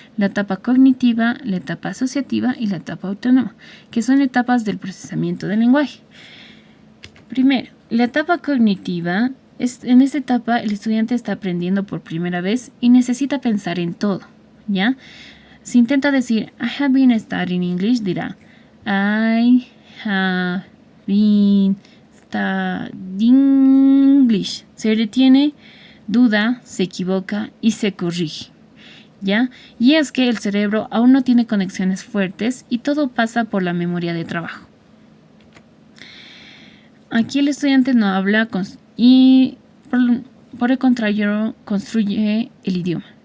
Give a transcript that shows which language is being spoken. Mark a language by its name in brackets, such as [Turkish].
[Spanish] La etapa cognitiva, la etapa asociativa y la etapa autónoma, que son etapas del procesamiento del lenguaje. Primero, la etapa cognitiva. En esta etapa el estudiante está aprendiendo por primera vez y necesita pensar en todo, ¿ya? Si intenta decir [English] I have been studying English, [Spanish] dirá [English] I have been studying English. [Spanish] Se detiene, duda, se equivoca y se corrige, ¿ya? Y es que el cerebro aún no tiene conexiones fuertes y todo pasa por la memoria de trabajo. Aquí el estudiante no habla y por el contrario construye el idioma.